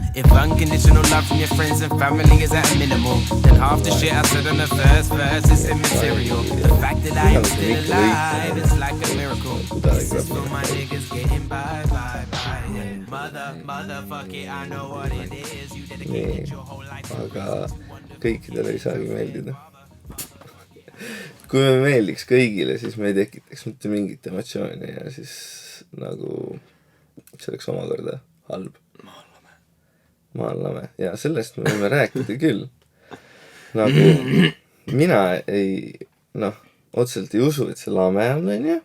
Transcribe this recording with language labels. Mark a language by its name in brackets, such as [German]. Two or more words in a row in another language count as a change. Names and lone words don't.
[English] If unconditional love from your friends and family is at a minimal, then half the shit I said on the first verse is immaterial. The fact that I am still alive is like a miracle. This is for my niggas getting by. Motherfuck it, I know what it is. You dedicated your whole life. [Estonian] Aga kõikidele ei saagi meeldida. Kui me meeldiks kõigile, siis me ei tekitaks mitte mingit emotsiooni ja siis nagu see oleks omakorda halb. Maallame. Ja sellest me võime rääkida küll. Nagu mina otseselt ei usu, et see lame on, ja?